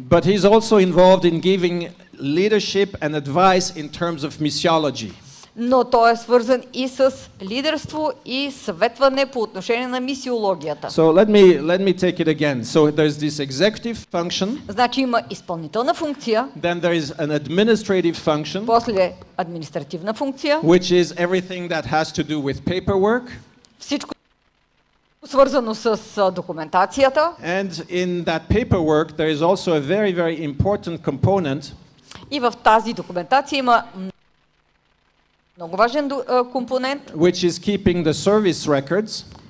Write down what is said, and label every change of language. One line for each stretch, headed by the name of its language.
English: But he's also involved in giving leadership and advice in terms of missiology.
Bulgarian: Но той е свързан и с лидерство и съветване по отношение на мисиологията.
English: So let me take it again. So there's this executive function,
Bulgarian: Значи има изпълнителна функция,
English: then there is an administrative function,
Bulgarian: после административна функция,
English: which is everything that has to do with paperwork.
Bulgarian: всичко свързано с документацията.
English: And in that paperwork, there is also a very, very important component,
Bulgarian: И в тази документация има много важен компонент.
English: which is keeping the service records.